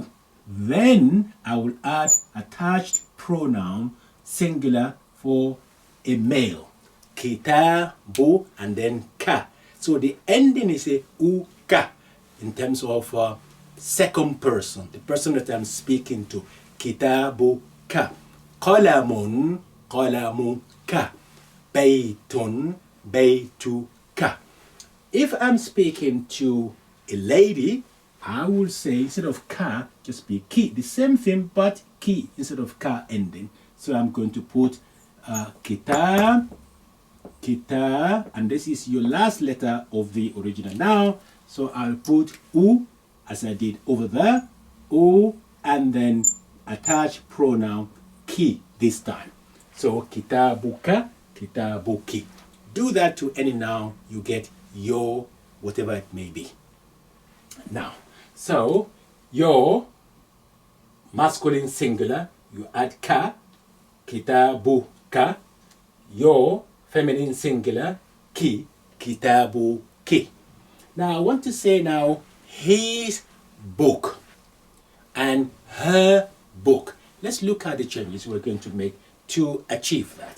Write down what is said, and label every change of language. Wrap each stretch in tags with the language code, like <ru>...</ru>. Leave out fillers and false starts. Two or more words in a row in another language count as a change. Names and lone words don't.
<en>Then I will add attached pronoun singular for a male. Kitabu and then ka. So the ending is a u ka in terms of second person, the person that I'm speaking to.</en> <ar>كتابُ كَ. قلمٌ، قلمُ كَ. بيتٌ، بيتُ كَ.</ar> <en>If I'm speaking to a lady, I will say instead of ka, just be ki. The same thing, but ki instead of ka ending. So I'm going to put kitab, and this is your last letter of the original noun. So I'll put u as I did over there, u, and then attach pronoun ki this time. So</en> <ar>كتابُكَ، كتابُكِ.</ar> <en>Do that to any noun, you get your, whatever it may be. Now, so your masculine singular, you add ka,</en> <ar>كتابُ كَ.</ar> <en>Your feminine singular, ki,</en> <ar>كتابُ كِ.</ar> <en>Now I want to say now his book and her book. Let's look at the changes we're going to make to achieve that.</en>